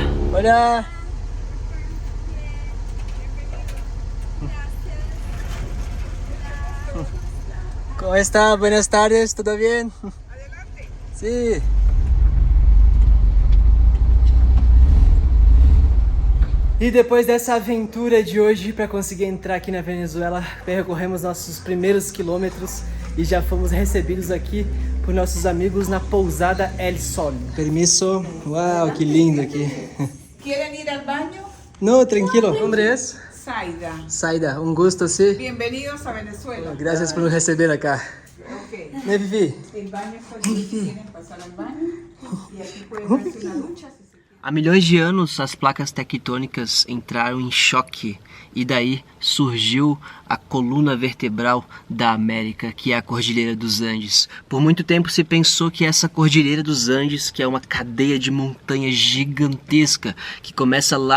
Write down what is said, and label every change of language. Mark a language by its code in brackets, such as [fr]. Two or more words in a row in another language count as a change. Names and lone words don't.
[pt] Olha! Como está? [es] Buenas tardes, [pt] tudo bem? Sim. E depois dessa aventura de hoje para conseguir entrar aqui na Venezuela, percorremos nossos primeiros quilômetros e já fomos recebidos aqui por nossos amigos na pousada El Sol. [es] Permiso. [pt] Uau, que lindo aqui. [es] ¿Quieren ir al baño? No, tranquilo. Nombre es? Zaida. Zaida, un gusto, sí. Bienvenidos a Venezuela. Gracias por nos receber acá. Ok. [pt] Né, Vivi? [es] El baño es aquí, si quieren pasar al baño. Y aquí pueden darse una ducha. [pt] Há milhões de anos, as placas tectônicas entraram em choque e daí surgiu a coluna vertebral da América, que é a Cordilheira dos Andes. Por muito tempo se pensou que essa Cordilheira dos Andes, que é uma cadeia de montanhas gigantesca, que começa lá